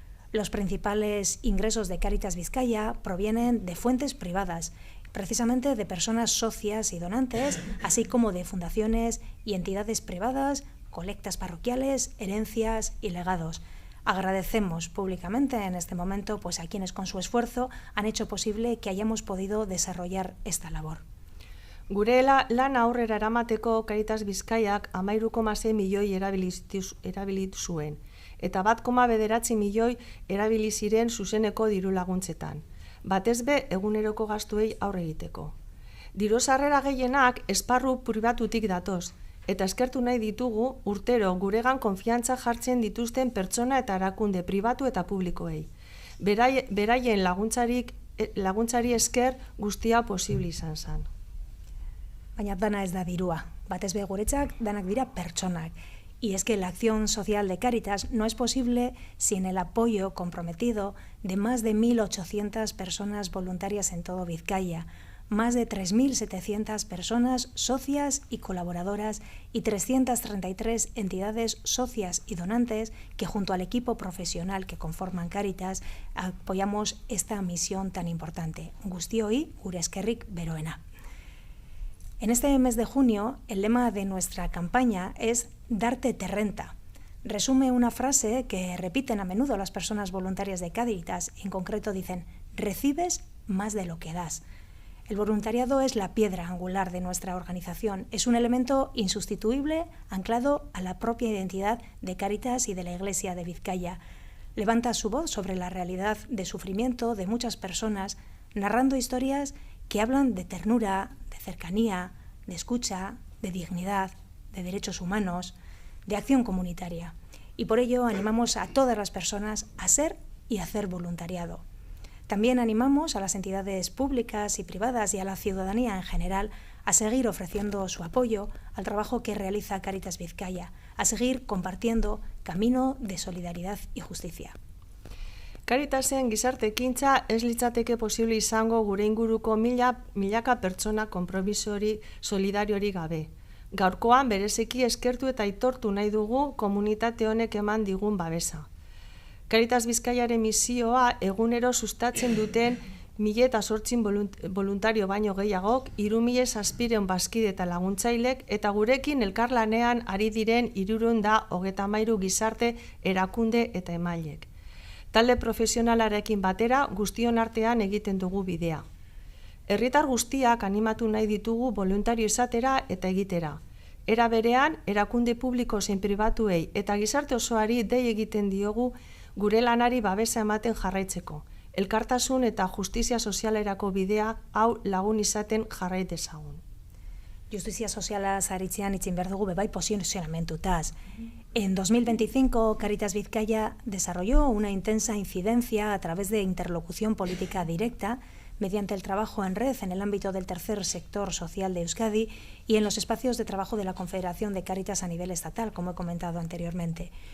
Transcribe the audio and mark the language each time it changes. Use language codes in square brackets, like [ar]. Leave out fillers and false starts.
[es] Los principales ingresos de Cáritas Vizcaya provienen de fuentes privadas, precisamente de personas socias y donantes, así como de fundaciones y entidades privadas, colectas parroquiales, herencias y legados. Agradecemos públicamente en este momento pues, a quienes con su esfuerzo han hecho posible que hayamos podido desarrollar esta labor. [eu] Gure lan aurrera eramateko Cáritas Bizkaiak 13,6 milioi erabili zuen, eta 1,9 milioi erabili ziren zuzeneko diru laguntzetan, batez be eguneroko gastuei aurre egiteko. Diru sarrera gehienak esparru pribatutik datoz, eta eskertu nahi ditugu urtero guregan konfiantza jartzen dituzten pertsona eta erakunde pribatu eta publikoei. Beraien laguntzari esker guztia posible izan zen. Baina dana ez da dirua, batez be guretzak danak dira pertsonak. [es] Y es que la acción social de Cáritas no es posible sin el apoyo comprometido de más de 1.800 personas voluntarias en todo Vizcaya, más de 3.700 personas socias y colaboradoras y 333 entidades socias y donantes que junto al equipo profesional que conforman Cáritas apoyamos esta misión tan importante. [eu] Guztioi, gure eskerrik beroena. [es] En este mes de junio, el lema de nuestra campaña es «Darte te renta». Resume una frase que repiten a menudo las personas voluntarias de Cáritas. En concreto dicen «Recibes más de lo que das». El voluntariado es la piedra angular de nuestra organización. Es un elemento insustituible anclado a la propia identidad de Cáritas y de la Iglesia de Vizcaya. Levanta su voz sobre la realidad de sufrimiento de muchas personas, narrando historias que hablan de ternura, de cercanía, de escucha, de dignidad, de derechos humanos, de acción comunitaria. Y por ello animamos a todas las personas a ser y hacer voluntariado. También animamos a las entidades públicas y privadas y a la ciudadanía en general a seguir ofreciendo su apoyo al trabajo que realiza Cáritas Vizcaya, a seguir compartiendo camino de solidaridad y justicia. [eu] Caritasen gizarte ekintza ez litzateke posible izango gure inguruko milaka pertsona konpromisori solidariori gabe. Gaurkoan bereziki eskertu eta aitortu nahi dugu komunitate honek eman digun babesa. Cáritas Vizkaiaren misioa egunero sustatzen duten 1.008 voluntario baino gehiagok, 3.700 bazkide eta laguntzailek eta gurekin elkarlanean ari diren 333 gizarte erakunde eta emailek. Talde profesionalarekin batera guztion artean egiten dugu bidea. Herritar guztiak animatu nahi ditugu voluntario izatera eta egitera. Era berean, erakunde publiko zein pribatuei eta gizarte osoari dei egiten diogu gure lanari babesa ematen jarraitzeko. Elkartasun eta justizia sozialerako bidea hau lagun izaten jarrait dezagun. Justizia sozialaz aritzean itzin behar dugu bebai posizionamentutaz. [es] En 2025, Cáritas Vizcaya desarrolló una intensa incidencia a través de interlocución política directa mediante el trabajo en red en el ámbito del tercer sector social de Euskadi y en los espacios de trabajo de la Confederación de Cáritas a nivel estatal, como he comentado anteriormente.